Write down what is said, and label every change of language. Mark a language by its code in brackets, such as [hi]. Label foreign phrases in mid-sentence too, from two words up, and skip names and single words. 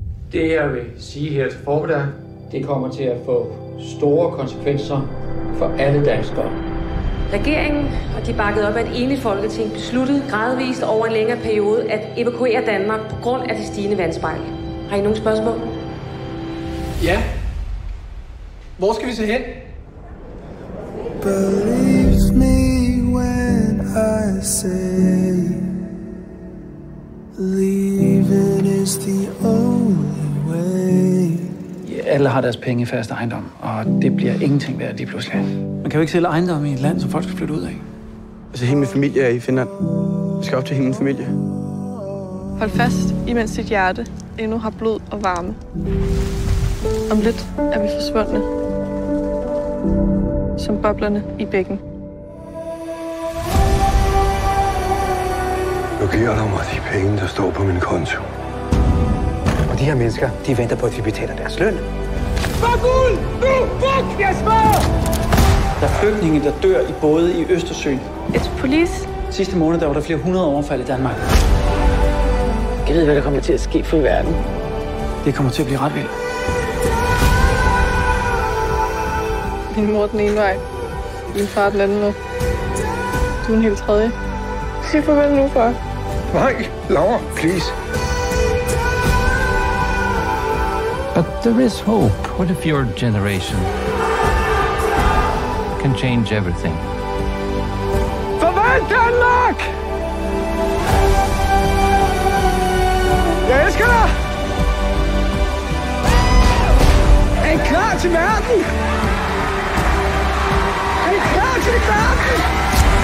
[da] Det jeg vil sige her til formiddag, det kommer til at få store konsekvenser for alle danskere. Regeringen, og de bakkede op af et enigt folketing, besluttede gradvist over en længere periode at evakuere Danmark på grund af det stigende vandspejl. Har I nogle spørgsmål? Ja. Hvor skal vi så hen? [en] Believe me when I say leaving is the only way. [da] Alle har deres penge i fast ejendom, og det bliver ingenting værd lige pludselig. Man kan jo ikke sælge ejendom i et land, som folk skal flytte ud af. Altså, hele min familie er i Finland. Jeg skal op til hele min familie. Hold fast, imens dit hjerte endnu har blod og varme. Om lidt er vi forsvundne. Som boblerne i bækken. Nu giver du mig de penge, der står på min konto. Og de her mennesker, de venter på, at vi betaler deres løn. Fuck ud! Nu! Fuck! Jeg spørger! Der er flygtninge, der dør i både i Østersøen. [en] It's police. [da] Sidste måned der var der flere 100 overfald i Danmark. Jeg ved, hvad der kommer til at ske for i verden. Det kommer til at blive ret vildt. Min mor den ene vej. Min far den anden vej. Du er en helt tredje. Sig farvel nu, far. Nej, Laura, please. [en] But there is hope. What if your generation can change everything? [da] Farvel, Danmark! Jeg elsker dig! Er I klar til verden? Er I klar til verden?